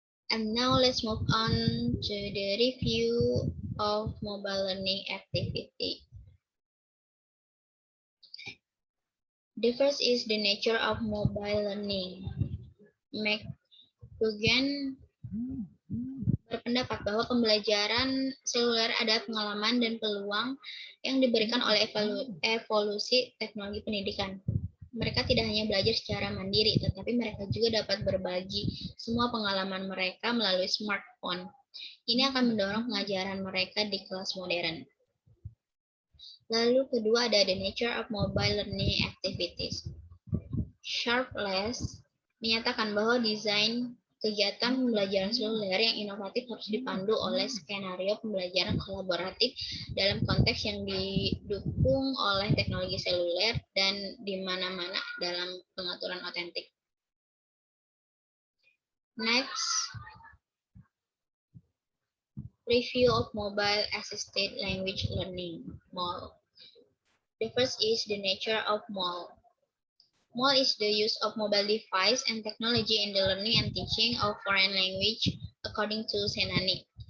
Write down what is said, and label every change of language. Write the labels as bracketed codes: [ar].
[en] And now let's move on to the review of mobile learning activity. The first is the nature of mobile learning. [id] McGugan berpendapat bahwa pembelajaran seluler adalah pengalaman dan peluang yang diberikan oleh evolusi teknologi pendidikan. Mereka tidak hanya belajar secara mandiri, tetapi mereka juga dapat berbagi semua pengalaman mereka melalui smartphone. Ini akan mendorong pengajaran mereka di kelas modern. Lalu kedua ada [en] the nature of mobile learning activities. [id] Sharpless menyatakan bahwa desain kegiatan pembelajaran seluler yang inovatif harus dipandu oleh skenario pembelajaran kolaboratif dalam konteks yang didukung oleh teknologi seluler dan di mana-mana dalam pengaturan otentik. [en] Next, review of mobile assisted language learning, MAL. The first is the nature of MAL. MAL is the use of mobile device and technology in the learning and teaching of foreign language, according to Senani.